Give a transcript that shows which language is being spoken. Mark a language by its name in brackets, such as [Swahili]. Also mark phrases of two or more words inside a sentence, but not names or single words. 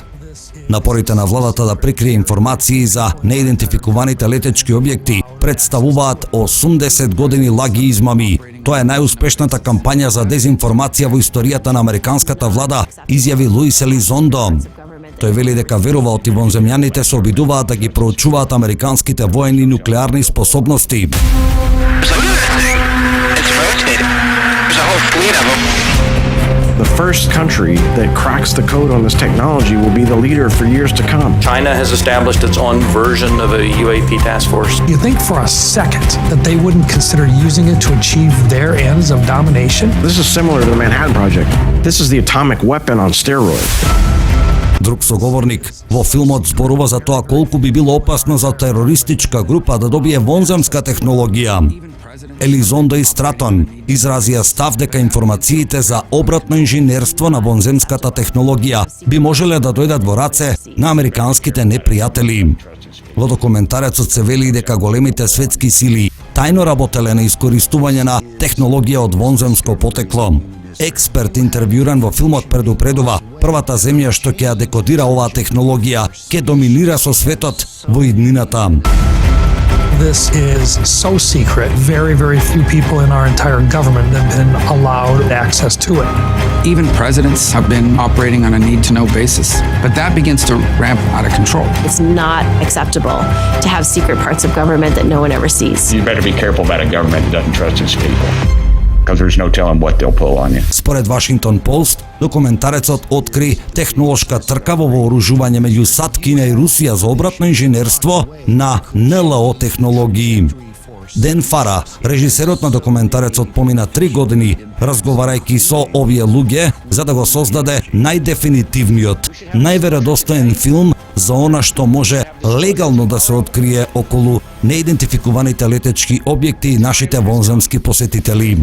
[Macedonian] Напорите на владата да прикрие информации за неидентификуваните летечки објекти представуваат 80 години лаги и измами. Тоа е најуспешната кампања за дезинформација во историјата на американската влада, изјави Луис Елизондо. Тој вели дека верува оти вонземјаните се обидуваат да ги проучуваат американските воени нуклеарни способности. [English] The first country that cracks the code on this technology will be the leader for years to come. China has established its own version of a UAP task force. You think for a second that they wouldn't consider using it to achieve their ends of domination? This is similar to the Manhattan Project. This is the atomic weapon on steroids. [Macedonian] Друг соговорник во филмот зборува за тоа колку би било опасно за терористичка група да добие вонземска технологија. Елизондо и Стратон изразија став дека информациите за обратно инженерство на вонземската технологија би можеле да дојдат во раце на американските непријатели. Во документарецот се вели дека големите светски сили тајно работеле на искористување на технологија од вонземско потекло. Експерт интервјуран во филмот предупредува, првата земја што ќе ја декодира оваа технологија ќе доминира со светот во иднината. [English] This is so secret. Very, very few people in our entire government have been allowed access to it. Even presidents have been operating on a need-to-know basis, but that begins to ramp out of control. It's not acceptable to have secret parts of government that no one ever sees. You better be careful about a government that doesn't trust its people, because there's no telling what they'll pull on you. [Macedonian] Според Вашингтон Пост, документарецот откри технолошка трка во вооружување меѓу САД, Кина и Русија за обратно инженерство на НЛО технологии. Ден Фара, режисерот на документарецот, помина 3 години разговарајќи со овие луѓе за да го создаде најдефинитивниот, најверодостоен филм за она што може легално да се открие околу неидентификуваните летечки објекти и нашите вонземски посетители.